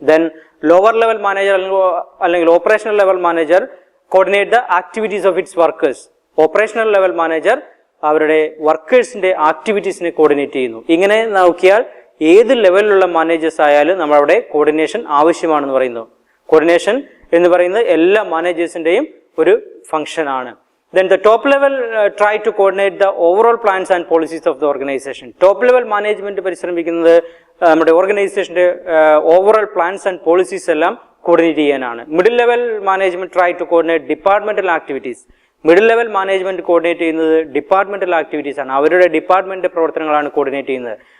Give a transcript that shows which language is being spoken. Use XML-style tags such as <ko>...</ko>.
<en>then lower level manager</en> <ml>അല്ലെങ്കിൽ</ml> <en>Operational level manager coordinate the activities of its workers.</en> <ml>Operational level manager അവരുടെ വർക്കേഴ്സിന്റെ ആക്ടിവിറ്റീസിനെ coordinate ചെയ്യുന്നു. ഇങ്ങനെ നോക്കിയാൽ ഏത് ലെവലിലുള്ള മാനേജേഴ്സ് ആയാലും നമ്മളവിടെ കോർഡിനേഷൻ ആവശ്യമാണെന്ന് പറയുന്നു. കോർഡിനേഷൻ എന്ന് പറയുന്നത് എല്ലാ മാനേജേഴ്സിന്റെയും ഒരു ഫംഗ്ഷൻ ആണ്.</ml> <en>Then the top level try to coordinate the overall plans and policies of the organization. Top level management</en> <ml>പരിശ്രമിക്കുന്നത് നമ്മുടെ ഓർഗനൈസേഷന്റെ ഓവറോൾ പ്ലാൻസ് ആൻഡ് പോളിസീസ് എല്ലാം കോർഡിനേറ്റ് ചെയ്യാനാണ്.</ml> <en>Middle level management try to coordinate departmental activities.</en> <ml>Middle level management coordinate ചെയ്യുന്നത് departmental activities ആണ്. അവരുടെ department പ്രവർത്തനങ്ങളാണ് coordinate ചെയ്യുന്നത്.</ml>